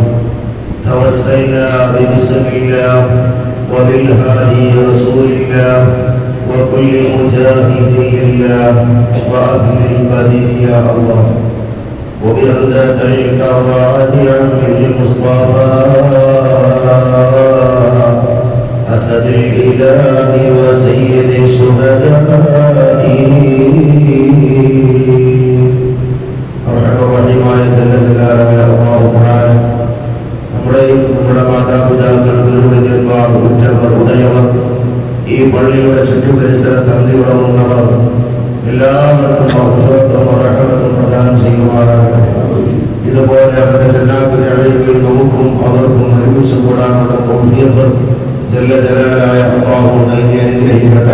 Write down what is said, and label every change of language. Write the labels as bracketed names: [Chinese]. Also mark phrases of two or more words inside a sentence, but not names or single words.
[Arabic] توسلنا ببسم الله وبالهادي رسول الله وكل مجاهد لله وأهل البديع يا الله، وبرزة الكرات عن المصطفى أسد الإله وسيد الشهداء أرحم الراحمين جل جلاله الله تعالى. [Malayalam] നമ്മുടെ മാതാപിതാക്കൾ, ഗുരുവര്യന്മാർ, ഉറ്റവർ, ഉദയവർ, ഈ പള്ളിയുടെ ചുറ്റുപരിസരത്ത് അന്തിയുറങ്ങുന്നവർ എല്ലാവർക്കും റഹ്മത്തും പ്രദാനം ചെയ്യുമാറാകട്ടെ. ഇതുപോലെ അവരുടെ ജന്നാത്തുൽ നമുക്കും അവർക്കും ഒരുമിച്ച് കൂടാനുള്ള തൗഫീഖ് [Arabic] جل جلاله [Malayalam] അല്ലാഹു നൽകി അനുഗ്രഹിക്കട്ടെ.